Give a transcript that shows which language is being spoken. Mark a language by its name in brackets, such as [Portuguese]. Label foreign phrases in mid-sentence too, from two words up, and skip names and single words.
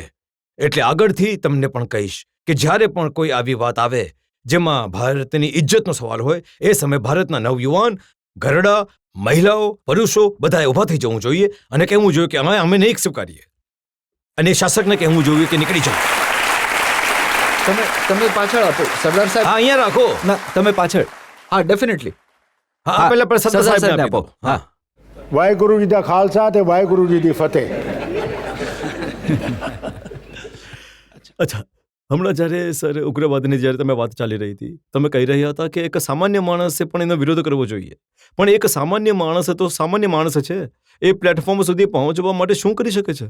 [Gujarati] એટલે આગળથી તમને પણ કહીશ કે જ્યારે પણ કોઈ આવી વાત આવે જેમાં ભારતની ઇજ્જતનો સવાલ હોય, એ સમયે ભારતના નવયુવાન, ઘરડા, મહિલાઓ, પુરુષો બધાએ ઊભા થઈ જવું જોઈએ અને કહેવું જોઈએ કે અમે નહીં સ્વીકારીએ. અને શાસકને કહેવું જોઈએ કે નીકળી જાઓ. તમે પાછળ આપો સરદાર હા સાહેબ. અહીંયા રાખો. ના તમે પાછળ. હા ડેફિનેટલી. હા પહેલા પણ સરદાર સાહેબને આપી દો. હા [Punjabi] ਵਾਹਿਗੁਰੂ ਜੀ ਕਾ ਖ਼ਾਲਸਾ ਤੇ ਵਾਹਿਗੁਰੂ ਜੀ ਕੀ ਫ਼ਤਿਹ। [Gujarati] અચ્છા, હમણાં જ્યારે સર ઉગ્રવાદની જ્યારે તમે વાત ચાલી રહી હતી, તમે કહી રહ્યા હતા કે એક સામાન્ય માણસે પણ એનો વિરોધ કરવો જોઈએ. પણ એક સામાન્ય માણસ તો સામાન્ય માણસ છે, એ પ્લેટફોર્મ સુધી પહોંચવા માટે શું કરી શકે છે?